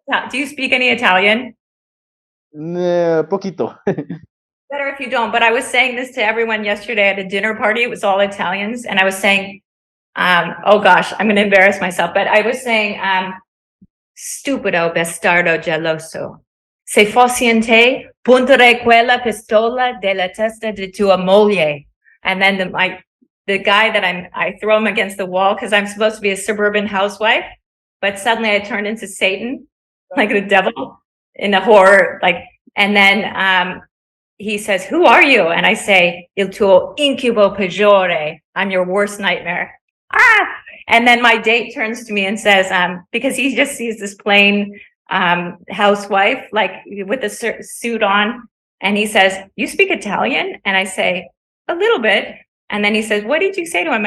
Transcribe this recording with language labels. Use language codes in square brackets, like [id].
[en] Do you speak any Italian? [es] Poquito. [en] Better if you don't, but I was saying this to everyone yesterday at a dinner party. It was all Italians, and I was saying, oh gosh, I'm going to embarrass myself, but I was saying, [it] stupido bastardo geloso. Se fossi in te, punterei quella pistola della testa di tua moglie. [en] And then the guy that I throw him against the wall, because I'm supposed to be a suburban housewife, but suddenly I turned into Satan, like the devil in a horror, and then he says, who are you? And I say, [it] il tuo incubo peggiore. [en] I'm your worst nightmare. And then my date turns to me and says, because he just sees this plain housewife, like with a suit on, and he says, you speak Italian? And I say, a little bit. And then he says, what did you say to him?